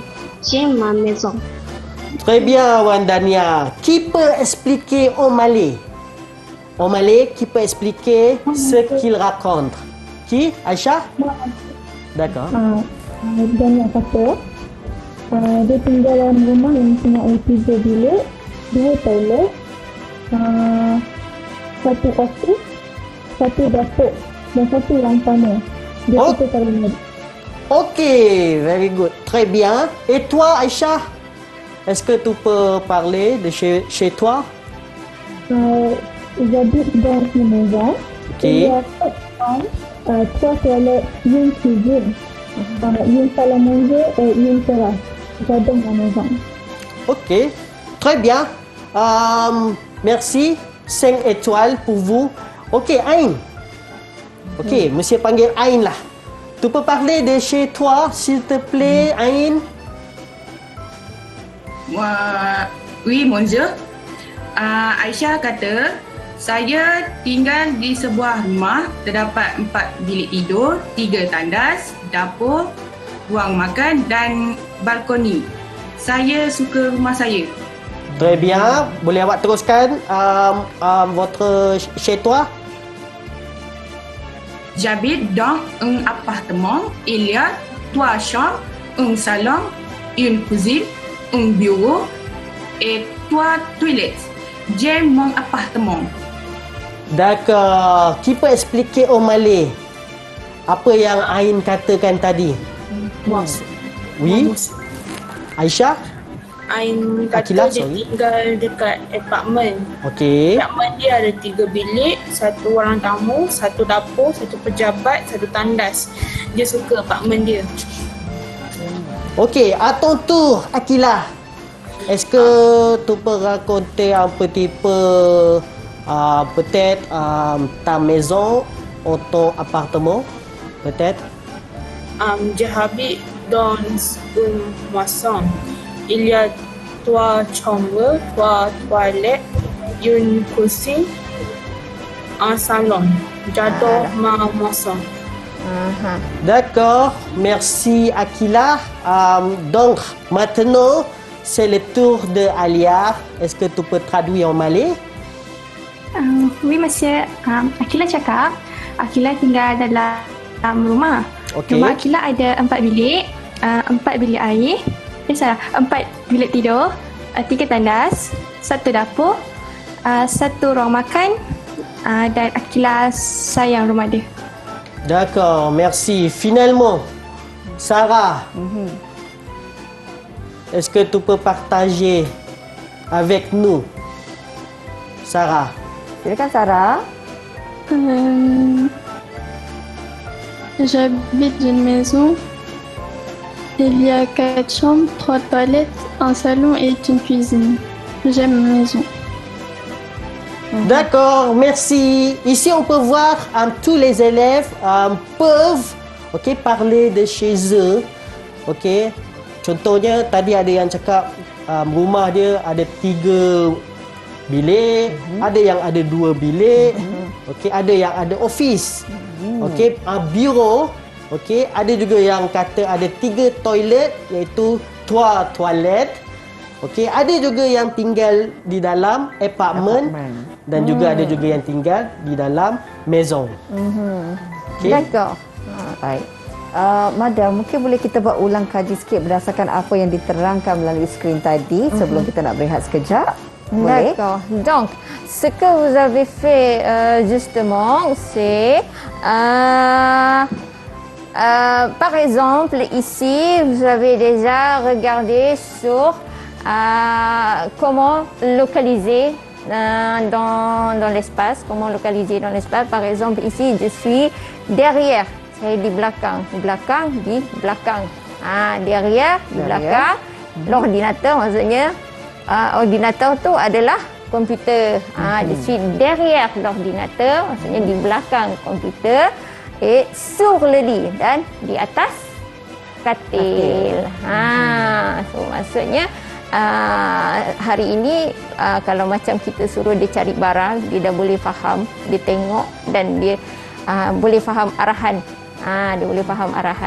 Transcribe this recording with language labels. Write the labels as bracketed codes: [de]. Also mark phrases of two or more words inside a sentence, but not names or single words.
[fr] J'ai ma maison. Très bien, Wandania. Qui peut expliquer en malais? En malais, qui peut expliquer ce qu'il raconte? Qui? Aisha? D'accord. [ms] Dan yang kata, dia tinggal dalam rumah yang mempunyai 3 bilik, 2 toilet, 1 office, 1 dapur dan 1 ruang tamu. Dia Oh. kata kalau ni. [en] Ok, very good. [fr] Très bien. Et toi, Aisha? Est-ce que tu peux parler de chez toi? J'habite dans une maison. Ok. Il y a 4 chambres, 3 toilettes, une cuisine, une salle à manger et une terrasse. J'adore ma maison. Ok, très bien. Merci. 5 étoiles pour vous. Ok, Ain. Ok, monsieur [ms] panggil Ain lah. [fr] Tu peux parler de chez toi, s'il te plaît, Ain? Oui, monsieur. [ms] Aisyah kata, saya tinggal di sebuah rumah terdapat 4 bilik tidur, 3 tandas, dapur, ruang makan dan balkoni. Saya suka rumah saya. [fr] Très bien. [ms] Boleh awak teruskan [fr] votre chez toi? J'habite dans un appartement. Il y a 3 chambres, un salon, une cuisine, un bureau et 3 toilettes. J'aime mon appartement. D'accord. Qui peut expliquer en malais [ms] apa yang Ain katakan tadi? [fr] Oui. Aisyah? [ms] Ain Akilah, kata dia sorry. tinggal dekat apartmen. Okey. Apartmen dia ada 3 bilik, 1 ruang tamu, 1 dapur, 1 pejabat, 1 tandas. Dia suka apartmen dia. [fr] Ok, à ton tour, Akila. Est-ce que tu peux raconter un petit peu, peut-être, ta maison ou ton appartement? Peut-être? J'habite dans une maison. Il y a 3 chambres, 3 toilettes, une cuisine, un salon. J'adore ma maison. D'accord, merci Akila. Donc, maintenant, c'est le tour de Alia. Est-ce que tu peux traduire en malais? Oui, monsieur. [ms] Akila cakap, Akila tinggal dalam rumah. Okey. Rumah Akila ada 4 bilik, 4 bilik air. Salah, 4 bilik tidur, 3 tandas, 1 dapur, 1 ruang makan dan Akila sayang rumah dia. [fr] D'accord, merci. Finalement, Sarah, est-ce que tu peux partager avec nous? Sarah. [ms] Silakan Sarah. [fr] J'habite une maison. Il y a 4 chambres, 3 toilettes, un salon et une cuisine. J'aime ma maison. D'accord, merci. Ici, on peut voir tous les élèves peuvent parler de chez eux. [ms] Contohnya, tadi ada yang cakap rumah dia ada 3 bilik, ada yang ada 2 bilik, ada yang ada office, bureau, ada juga yang kata ada 3 toilet iaitu 3 toilet. Ada juga yang tinggal di dalam apartment dan juga ada juga yang tinggal di dalam maison. [fr] D'accord. [ms] Baik. Madam, mungkin boleh kita buat ulang kaji sikit berdasarkan apa yang diterangkan melalui skrin tadi sebelum kita nak berehat sekejap. Boleh? [fr] D'accord. Donc, ce que vous avez fait justement, c'est par exemple ici, vous avez déjà regardé sur comment localiser dans l'espace. Comment localiser dans l'espace. Par exemple, ici, je suis derrière. [ms] Saya di belakang. Di belakang. Derrière, di belakang. L'ordinateur maksudnya. Ordinateur tu adalah komputer. [fr] Je suis derrière l'ordinateur. [ms] Maksudnya di belakang komputer. [fr] Et sur le lit. [ms] Dan di atas katil. So maksudnya hari ini kalau macam kita suruh dia cari barang, dia dah boleh faham, dia tengok dan dia boleh faham arahan. Dia boleh faham arahan.